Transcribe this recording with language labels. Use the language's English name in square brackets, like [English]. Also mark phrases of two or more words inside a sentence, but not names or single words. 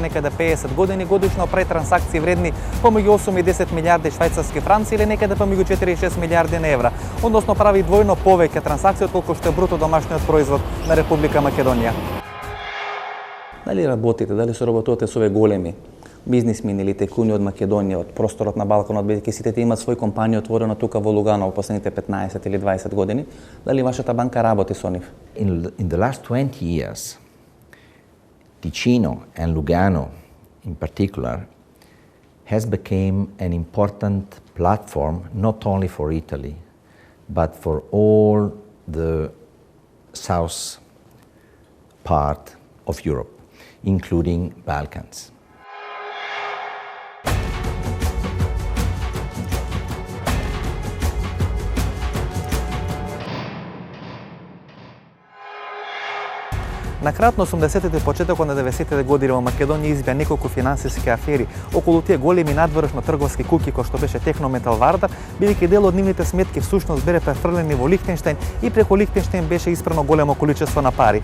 [Macedonian] некаде 50 години, годишно прави трансакции вредни помеѓу 8 и 10 милијарди швајцарски франци или некаде помеѓу 4 и 6 милијарди на евра, односно прави двојно повеќе трансакции отколку што е бруто домашниот производ на Република Македонија. Дали работите, дали соработувате со овие големи бизнисмени или текуни од Македонија, од просторот на Балканот, бидејќи сите имаат свој компанија отворена тука во Лугано во последните 15 или 20 години, дали вашата банка работи со нив? [English] In the last 20 years, Ticino and Lugano in particular has become an important platform not only for Italy, but for all the south part of Europe, including Balkans. [Macedonian] На крајот на 80-тите и почетокот на 90-тите години во Македонија избија неколку финансиски афери околу тие големи надворешно трговски куќи кои што беше Технометал Вардар, бидејќи дел од нивните сметки всушност бере префрлени во Лихтенштеин и преку Лихтенштеин беше испрано големо количество на пари.